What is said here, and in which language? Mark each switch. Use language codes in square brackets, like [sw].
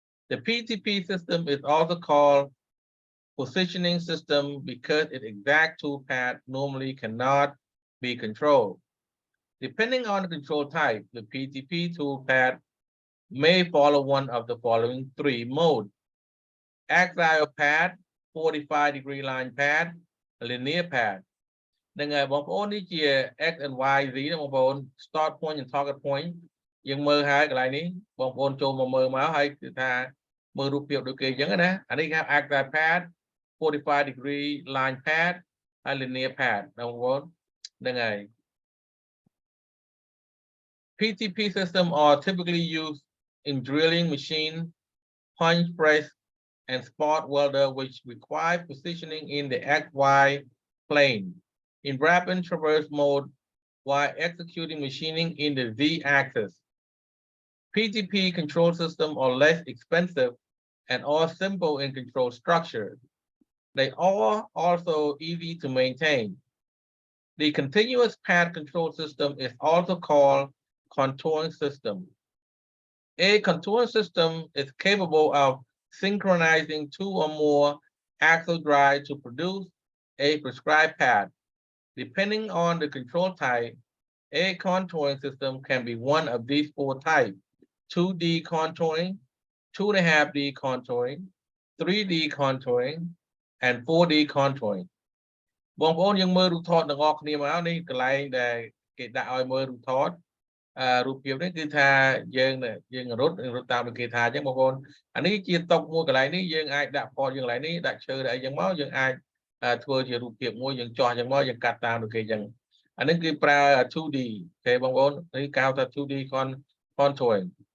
[en] The PTP system is also called positioning system because its exact toolpath normally cannot be controlled. Depending on the control type, the PTP toolpath may follow one of the following three modes. Axial path, 45-degree line path, linear path. [km] នឹងហើយបងប្អូននេះជា x and y z ណាបងប្អូន [en] start point and target point [km] យើងមើលហើយកន្លែងនេះបងប្អូនចូលមកមើលមកហើយគឺថា មើលរូបភាពដូចគេអញ្ចឹងណាអានេះគេហៅ axial path 45-degree line path ហើយ linear path ណាបងប្អូនហ្នឹងហើយ [en] PTP system are typically used in drilling machine, punch press, and spot welder, which require positioning in the XY plane in rapid traverse mode while executing machining in the Z-axis. PTP control systems are less expensive and are simple in control structure. They are also easy to maintain. The continuous path control system is also called contouring system. A contouring system is capable of synchronizing two or more axle drives to produce a prescribed path. Depending on the control type, a contouring system can be one of these four types: 2D contouring, 2.5D contouring, 3D contouring, and 4D contouring. [km] បងប្អូនយើងមើលរូបថតទាំងអស់គ្នាមកនេះកន្លែងដែលគេដាក់ឲ្យមើលរូបថតរូបភាពនេះគឺថាយើងរត់តាមគេថាអញ្ចឹងបងប្អូនអានេះជាតុកមួយកន្លែងនេះយើងអាចដាក់ផតយើងកន្លែងនេះដាក់ឈើដាក់អីចឹងមកយើងអាចធ្វើជារូបភាពមួយយើងចោះចឹងមកយើងកាត់តាមដូចគេចឹងអានេះគឺប្រើ 2D ទេបងប្អូននេះគេហៅថា 2D contouring